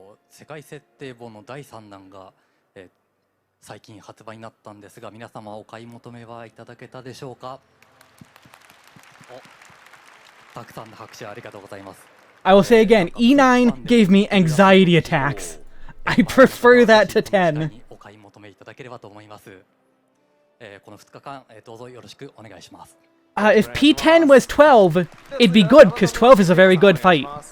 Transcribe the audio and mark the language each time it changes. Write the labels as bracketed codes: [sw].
[ja] 世界設定本の第3弾が、最近発売になったんですが、皆様お買い求めはいただけたでしょうか。たくさんの拍手ありがとうございます。 [en] I will say again, E9 gave me anxiety attacks. I prefer that to 10. [ja] お買い求めいただければと思います。この2日間、どうぞよろしくお願いします。 [en] If P10 was 12, it'd be good because 12 is a very good fight.